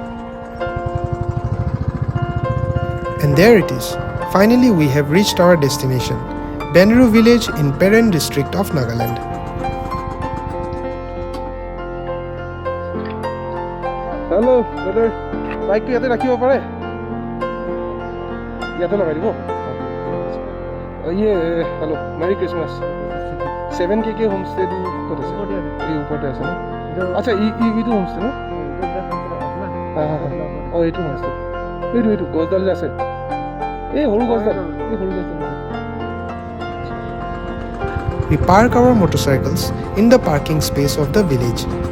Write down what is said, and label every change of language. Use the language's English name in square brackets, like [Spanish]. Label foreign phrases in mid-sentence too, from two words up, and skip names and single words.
[English] And there it is. Finally, we have reached our destination, Benreu village in Benu district of Nagaland. hello brother [Assamese] বাইকটো ইয়াতে ৰাখিব পাৰে ইয়াতে লগাই দিব হেল্ল' [English] Merry Christmas [Assamese] 7K হোমষ্টেটো ক'ত আছে এই ওপৰতে আছে ন আচ্ছা এইটো হোমষ্টে ন এইটো হোমষ্টে এইটো গছডাল যে আছে এই সৰু গছডাল [English] We park our motorcycles in the parking space of the village.